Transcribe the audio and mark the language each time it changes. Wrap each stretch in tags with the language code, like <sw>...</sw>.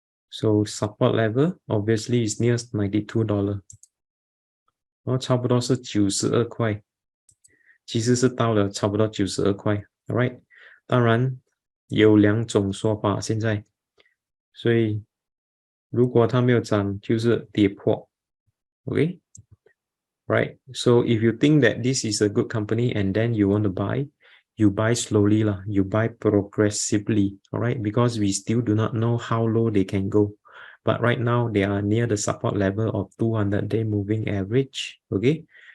<en>So support level obviously is near $92，</en> <zh>差不多是92块，其实是到了差不多92块 ，right？当然有两种说法现在，所以如果它没有涨，就是跌破 ，OK？</zh> <en>Right? So if you think that this is a good company and then you want to buy, you buy slowly lah, you buy progressively, all right? Because we still do not know how low they can go. But right now they are near the support level of 200-day moving average, okay?</en>